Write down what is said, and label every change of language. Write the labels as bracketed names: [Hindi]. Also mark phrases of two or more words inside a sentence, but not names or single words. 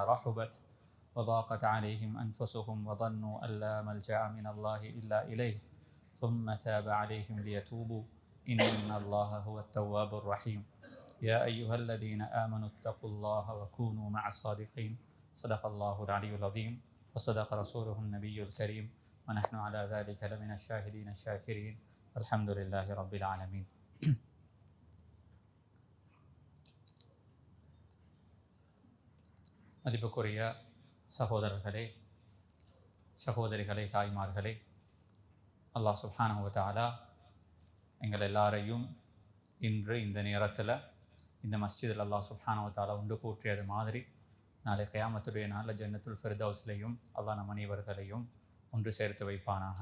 [Arabic] رحبت وضاقت عليهم أنفسهم وظنوا أن لا ملجأ من الله إلا إليه ثم تاب عليهم ليتوبوا إن الله هو التواب الرحيم يا أيها الذين آمنوا اتقوا الله وكونوا مع الصادقين صدق الله العلي العظيم وصدق رسوله النبي الكريم ونحن على ذلك لمن الشاهدين الشاكرين الحمد لله رب العالمين. [Tamil] மதிப்புக்குரிய சகோதரர்களே, சகோதரிகளே, தாய்மார்களே, [Arabic] الله سبحانه وتعالى [Tamil] எங்கள் எல்லாரையும் இன்று இந்த நேரத்தில் இந்த மஸ்ஜிதில் [Arabic] الله سبحانه وتعالى [Tamil] உண்டு கூற்றியது மாதிரி நாளை கியாமத்துடைய நாளில் ஜன்னத்துல் ஃபிர்தௌஸ்லையும் அல்லாஹ் நம் அனைவர்களையும் ஒன்று சேர்த்து வைப்பானாக.